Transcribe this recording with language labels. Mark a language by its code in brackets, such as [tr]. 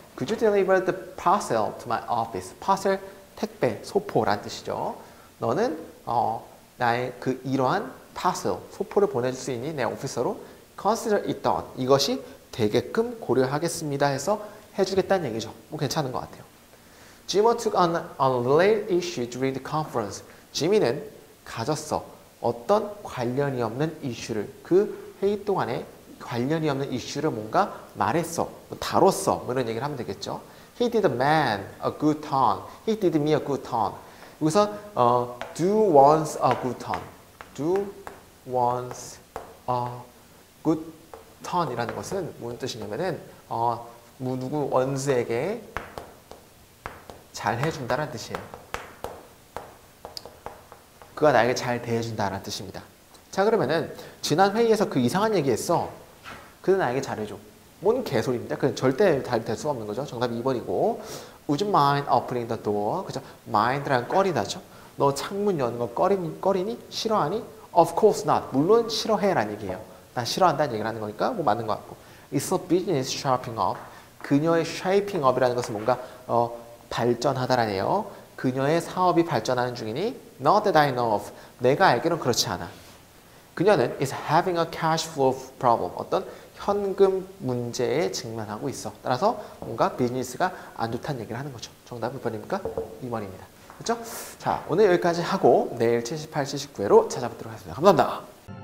[en] Could you deliver the parcel to my office? [ko] parcel, 택배, 소포란 뜻이죠. 너는 나의 그 이러한 parcel, 소포를 보내줄 수 있니? 내 오피서로 [en] consider it done. [ko] 이것이 되게끔 고려하겠습니다 해서 해주겠다는 얘기죠. 뭐 괜찮은 것 같아요. [en] Jimmy took on a related issue during the conference. [ko] 지미는 가졌어. 어떤 관련이 없는 이슈를, 그 회의 동안에 관련이 없는 이슈를 뭔가 말했어, 다뤘어, 뭐 이런 얘기를 하면 되겠죠. [en] He did man a good turn. He did me a good turn. [ko] 여기서 [en] do once a good turn. do once a good turn [ko] 이라는 것은 무슨 뜻이냐면은 누구 원수에게 잘 해준다는 뜻이에요. 그가 나에게 잘 대해준다라는 뜻입니다. 자, 그러면은 지난 회의에서 그 이상한 얘기했어. 그는 나에게 잘해줘. 뭔 개소리입니다. 그건 절대 될 수가 없는 거죠. 정답이 2번이고. [en] Would you mind opening the door? [ko] 그죠? mind라는 꺼리다죠. 너 창문 여는 거 꺼리니? 싫어하니? [en] Of course not. [ko] 물론 싫어해라는 얘기예요. 난 싫어한다는 얘기를 하는 거니까 뭐 맞는 것 같고. [en] It's a business shaping up. [ko] 그녀의 shaping up이라는 것은 뭔가 발전하다라는 얘기예요. 그녀의 사업이 발전하는 중이니? [en] Not that I know of. [ko] 내가 알기로는 그렇지 않아. 그녀는 [en] is having a cash flow problem. [ko] 어떤 현금 문제에 직면하고 있어. 따라서 뭔가 비즈니스가 안 좋다는 얘기를 하는 거죠. 정답 몇 번입니까? 2번입니다. 그렇죠? 자, 오늘 여기까지 하고 내일 78, 79회로 찾아뵙도록 하겠습니다. 감사합니다.